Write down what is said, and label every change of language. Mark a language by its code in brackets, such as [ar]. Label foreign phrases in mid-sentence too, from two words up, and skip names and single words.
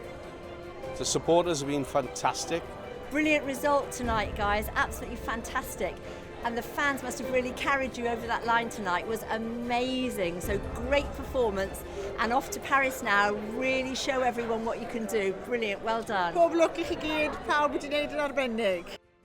[en] The supporters have been fantastic. Brilliant result tonight, guys, absolutely fantastic. And the fans must have really carried you over that line tonight. It was amazing. So great performance, and off to Paris now. Really show everyone what you can do. Brilliant, well done. [cy] Pob lwc i chi gyd, pawb wedi wneud yn arbennig.